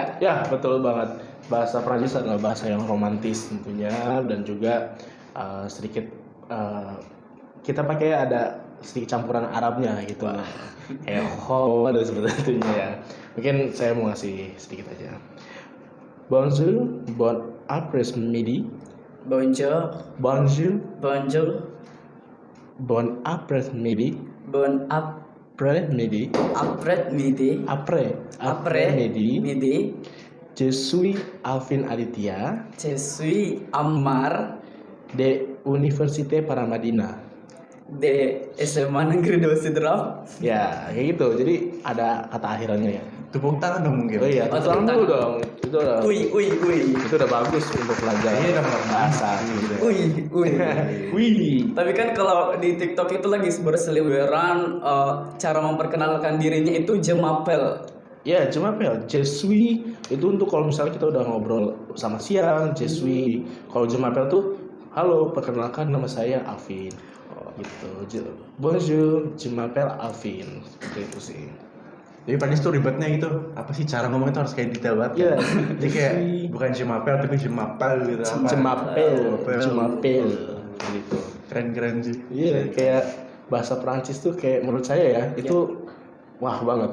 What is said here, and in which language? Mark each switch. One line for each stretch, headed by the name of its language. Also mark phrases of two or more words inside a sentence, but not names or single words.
Indonesian: Ya, betul banget. Bahasa Perancis adalah bahasa yang romantis tentunya, dan juga sedikit kita pakai ada sedikit campuran Arabnya gitu. Kayak dan sebetulnya ya. Mungkin saya mau ngasih sedikit aja.
French: Bonjour, bon après-midi. Bonjour, Bonjour, bon après-midi. bon Après-midi. midi, Après-midi. midi. Je suis Alvin Aditya Je suis Ammar de Université Paramadina. de SMA Negeri 2 Sidrap.
Indonesian: Ya, kayak gitu. Jadi ada kata akhirannya ya. Tepuk tangan dong mungkin. Oh iya, Oh, tepuk tangan tepuk dulu tangan. dong. Uy. Itu udah bagus untuk belajar Iya, udah bahasa gitu. Uy. Wih. Tapi kan kalau di TikTok itu lagi berseliweran cara memperkenalkan dirinya itu jemapel. Ya, cuma pel,
French: je suis
Indonesian: itu untuk kalau misalnya kita udah ngobrol sama siang,
French: je suis.
Indonesian: Kalau jemapel tuh, halo, perkenalkan nama saya Alvin. Gitu.
French: Bonjour, je m'appelle Alvin.
Indonesian: Seperti itu sih. Jadi Prancis tuh ribetnya gitu. Apa sih cara ngomongnya tuh harus kayak detail banget. Iya. Jadi kayak bukan Jemapel tapi Jemapel gitu. Jemapel. Gitu. Keren sih. Iya, kayak bahasa Perancis tuh kayak menurut saya ya itu wah banget.